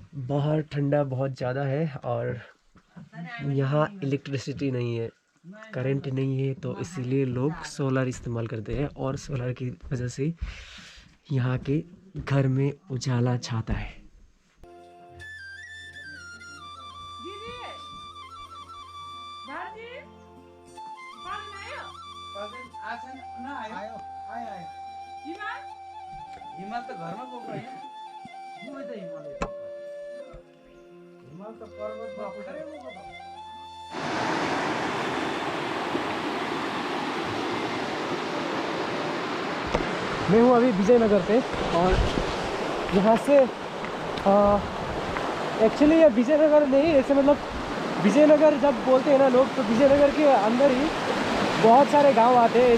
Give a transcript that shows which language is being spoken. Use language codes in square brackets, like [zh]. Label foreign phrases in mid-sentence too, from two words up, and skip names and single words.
[hi] बाहर ठंडा बहुत ज़्यादा है और यहाँ इलेक्ट्रिसिटी नहीं है, करंट नहीं है, तो इसीलिए लोग सोलर इस्तेमाल करते हैं और सोलर की वजह से यहाँ के घर में उजाला छाता है। [ne] हिमाल त घरमा बोक्छ हैन म त हिमाल त पर्वत बापु [hi] मैं हूँ अभी विजयनगर पे और यहाँ से एक्चुअली ये विजयनगर नहीं, ऐसे मतलब विजयनगर जब बोलते हैं ना लोग तो विजयनगर के अंदर ही बहुत सारे गांव आते हैं।